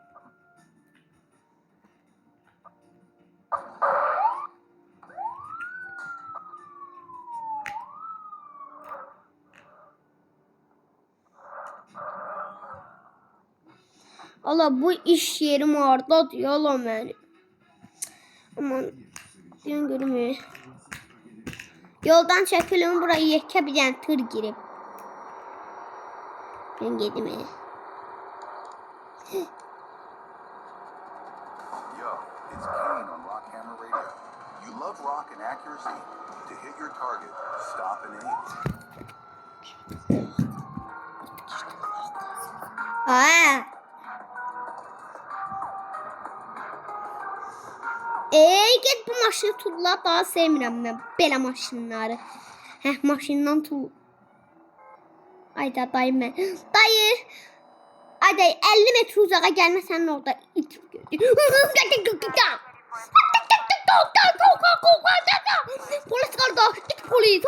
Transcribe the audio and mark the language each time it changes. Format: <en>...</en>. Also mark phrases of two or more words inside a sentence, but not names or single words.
<az>Allah bu iş yerim hardadır ya Allah məni. Aman deyən görmür. Yoldan çəkilin buraya yekə bir dənə tır girib. Ben gedim</az> <en>Yo, it's Kane on Rockhammer Radio. You love rock and accuracy? To hit your target, stop and aim. Aa.</en> <az>Get bu maşını tulla, daha sevmirəm mən belə maşınları. Maşından tull. Ayda dayı mən. Dayı. Ay dayı 50 metre uzağa gəlməsən orada itib gördük. Polis qardaş, git polis.</az>